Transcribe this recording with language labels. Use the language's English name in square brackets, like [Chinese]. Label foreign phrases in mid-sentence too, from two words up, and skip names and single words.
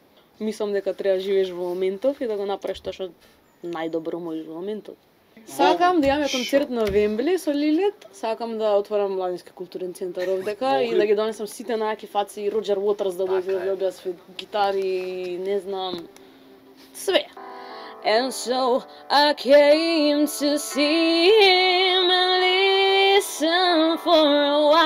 [Macedonian] Мислам дека треба да живееш во моментов и да го направиш тоа што најдобро можеш во моментот. Сакам да имаме концерт на Вембли со Лилит, сакам да отворам младински културен центар овдека и да ги донесам сите најаки фаци и Роџер Уотерс да дојде да објасни гитари, не знам, све. [English] And so I came to see him and listen for